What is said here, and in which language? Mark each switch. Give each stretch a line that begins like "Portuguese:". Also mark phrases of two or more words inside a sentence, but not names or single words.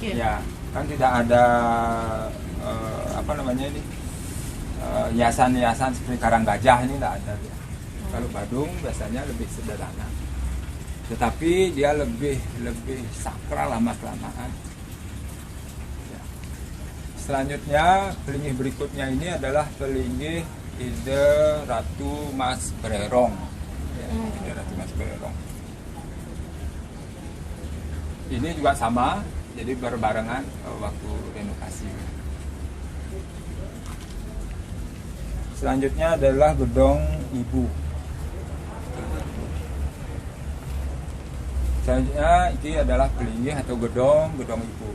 Indonesian: ya, kan tidak ada apa namanya ini hiasan-hiasan seperti karang gajah, ini tidak ada ya. Kalau Badung biasanya lebih sederhana, tetapi dia lebih sakral lama-kelamaan. Ya. Selanjutnya pelinggih berikutnya ini adalah pelinggih Ide Ratu Mas Bererong. Ide Ratu Mas Bererong. Ini juga sama, jadi berbarengan waktu renovasi. Selanjutnya adalah gedung Ibu. Selanjutnya ini adalah pelinggih atau gedung Ibu.